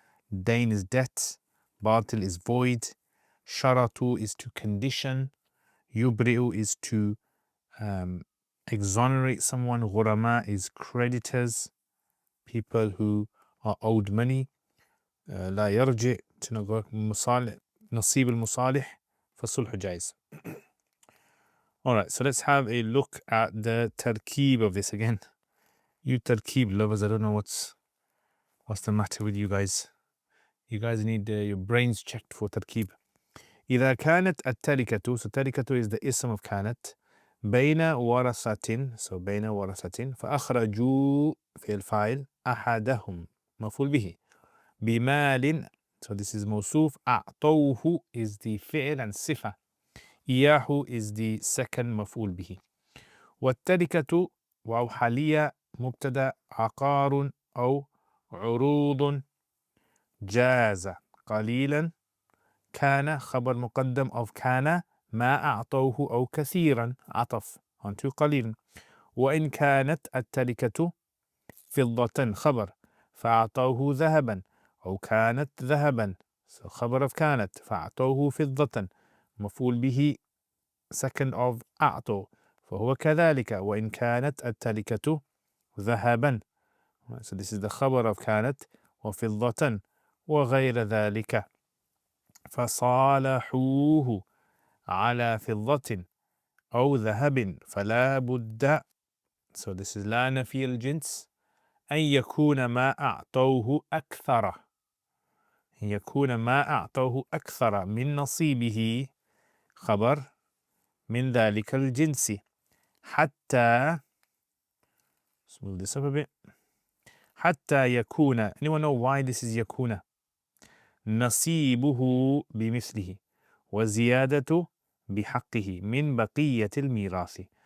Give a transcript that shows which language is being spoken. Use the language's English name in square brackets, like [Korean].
[English] Dain is debt. Batil is void. Sharatu is to condition. Yubri'u is to exonerate someone. Ghurama is creditors, people who are owed money. [Arabic] لا يرجع, [English] to not go. [Arabic] نصيب المصالح فالصلح جائز. [English] Alright, so let's have a look at the tarkeeb of this again. You tarkeeb lovers, I don't know what's the matter with you guys. You guys need your brains checked for tarkeeb. [Arabic] إذا كانت التركة, so تركة [English] is the ism of [Arabic] كانت, بين ورثة, so بين ورثة, فأخرجوا في الفاعل أحدهم مفعول به بمال, [English] so this is [Arabic] موصوف. [English] أعطوه is the فعل and صفة. إياه is the second مفعول به. [Arabic] والتركة واو حالية مبتدأ. عقار أو عروض. جاز قليلا. كان خبر مقدم of كان ما أعطوه أو كثيرا, عطف onto قليلا. وإن كانت التركة فضة, خبر فأعطوه ذهبا, أو كانت ذهبا, so خبر of كانت فأعطوه فضة, مفعول به second of أعطوا, فهو كذلك. وإن كانت التركة ذهبا, so this is the خبر of كانت وفضة وغير ذلك. فصالحوه على فضة أو ذهب فلا بد, [English] so this is [Arabic] لا نفي الجنس, أن يكون ما أعطوه أكثر, يكون ما أعطوه أكثر من نصيبه, خبر من ذلك الجنس. [English] حتى, let's move this up a bit. [Arabic] حتى يكون, [English] anyone know why this is يكون? [Arabic] نصيبه بمثله وزيادة بحقه من بقية الميراث.